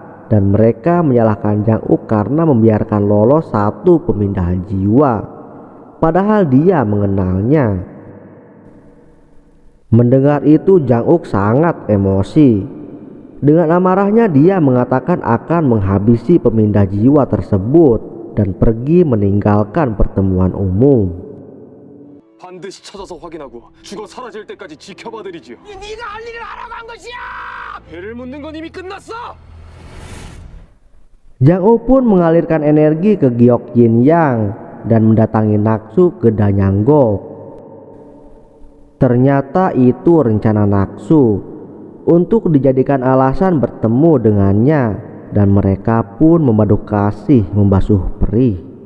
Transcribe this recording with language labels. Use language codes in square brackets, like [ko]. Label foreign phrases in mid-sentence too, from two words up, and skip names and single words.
[id] Dan mereka menyalahkan Jang-uk karena membiarkan lolos satu pemindah jiwa, padahal dia mengenalnya. Mendengar itu Jang-uk sangat emosi. Dengan amarahnya dia mengatakan akan menghabisi pemindah jiwa tersebut dan pergi meninggalkan pertemuan umum. [ko] 반드시 찾아서 확인하고 죽어 사라질 때까지 지켜봐드리지요. 네가 할 일을 하라고 한 것이야. 배를 묻는 건 이미 끝났어. [id] Jang-uk pun mengalirkan energi ke Giok Yin Yang dan mendatangi Naksu ke Danyanggok. Ternyata itu rencana Naksu untuk dijadikan alasan bertemu dengannya, dan mereka pun memadu kasih membasuh perih.